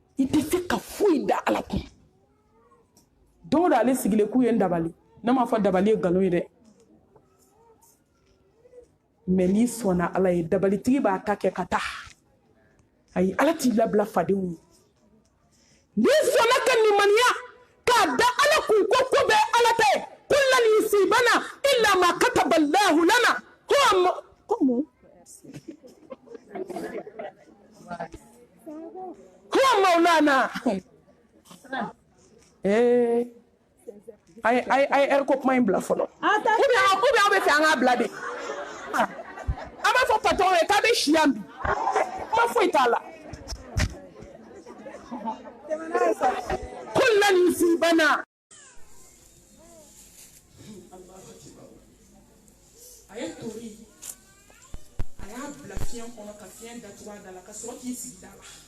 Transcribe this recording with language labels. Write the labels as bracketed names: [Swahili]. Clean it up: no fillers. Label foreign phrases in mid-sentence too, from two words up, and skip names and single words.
[Bambara] i tɛ se ka foyi da ala kun don o don ale sigilen k'u ye n dabali ne m'a fɔ dabali ye nkalon ye dɛ mais n'i sɔnna ala ye dabalitigi b'a ta kɛ ka taa ayi ala t'i labila fadenw ye n'i sɔnna ka nimaniya k'a da ala kun ko ko bɛ ala tɛ [Arabic] قل لن يصيبنا إلا ما كتب الله لنا هو مولانا [Bambara] ay ko kuma in bila fɔlɔ [French] ou bien [Bambara] aw bɛ fɛ an k'a bila de an b'a fɔ patron ye k'a bɛ si yan bi kuma foyi t'a la [Arabic] قل لن يصيبنا [Bambara] a ye tori a y'a bila fiɲɛ kɔnɔ ka fiɲɛ datugu a da la ka sɔrɔ k'i sigi da la